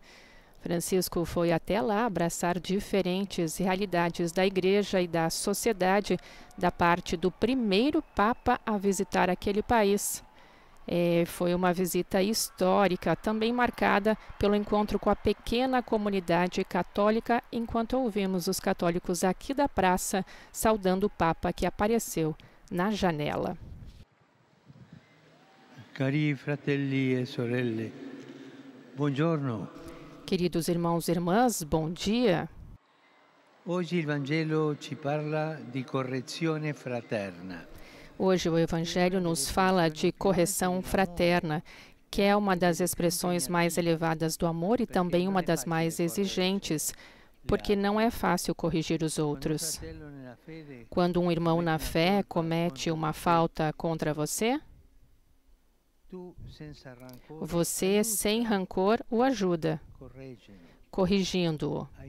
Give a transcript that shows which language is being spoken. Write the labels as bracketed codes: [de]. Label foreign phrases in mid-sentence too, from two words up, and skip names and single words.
[pt] Francisco foi até lá abraçar diferentes realidades da Igreja e da sociedade da parte do primeiro Papa a visitar aquele país. Foi uma visita histórica, também marcada pelo encontro com a pequena comunidade católica, enquanto ouvimos os católicos aqui da praça saudando o Papa que apareceu na janela. [it] Cari fratelli e sorelle, buongiorno. [pt] Queridos irmãos e irmãs, bom dia. [it] Hoje il Vangelo ci parla di correzione fraterna. [pt] Hoje o Evangelho nos fala de correção fraterna, que é uma das expressões mais elevadas do amor e também uma das mais exigentes, porque não é fácil corrigir os outros. Quando um irmão na fé comete uma falta contra você, você, sem rancor, o ajuda, corrigindo-o.